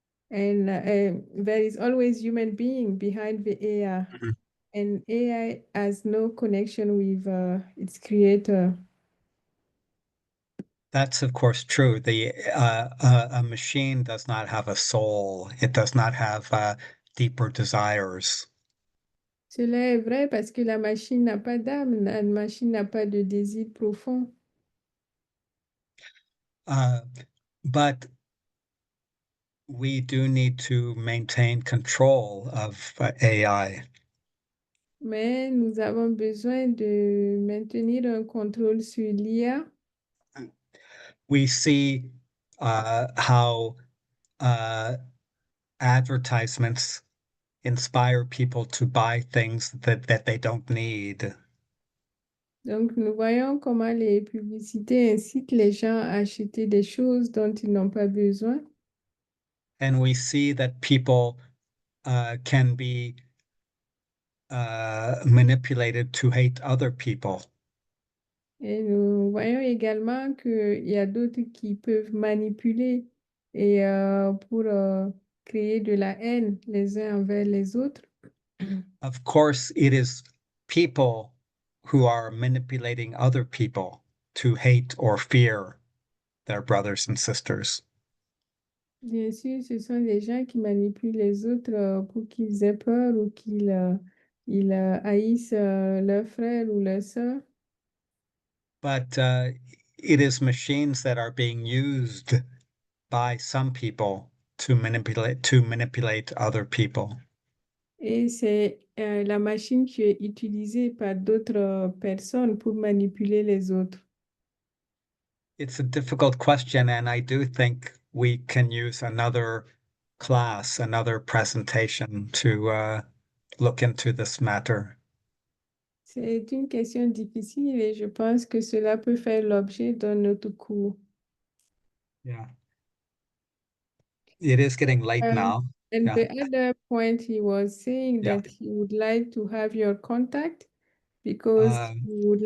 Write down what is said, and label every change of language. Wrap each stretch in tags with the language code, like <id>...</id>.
<en>And there is always human being behind the AI. mhm. And AI has no connection with its creator. That's of course true. A machine does not have a soul. It does not have deeper desires.</en> <fr>Cela est vrai parce que la machine n'a pas d'âme, la machine n'a pas de désir profond.</fr> <en>Uh, but we do need to maintain control of AI.</en> <fr>Mais nous avons besoin de maintenir un contrôle sur l'IA.</fr> <en>We see how advertisements inspire people to buy things that they don't need.</en> <fr>Donc, nous voyons comment les publicités incitent les gens à acheter des choses dont ils n'ont pas besoin.</fr> <en>And we see that people can be manipulated to hate other people.</en> <fr>Et nous voyons également qu'il y a d'autres qui peuvent manipuler et pour créer de la haine les uns envers les autres.</fr> <en>Of course, it is people who are manipulating other people to hate or fear their brothers and sisters.</en> <fr>Bien sûr, ce sont des gens qui manipulent les autres pour qu'ils aient peur ou qu'ils haïssent leurs frères ou leurs sœurs.</fr> <en>But it is machines that are being used by some people to manipulate other people.</en> <fr>Et c'est la machine qui est utilisée par d'autres personnes pour manipuler les autres.</fr> <en>It's a difficult question, and I do think we can use another class, another presentation to look into this matter.</en> <fr>C'est une question difficile et je pense que cela peut faire l'objet d'un autre cours.</fr> <en>Yeah. It is getting late Um, now. and Yeah. the other point he was saying Yeah. that he would like to have your contact because he would</en>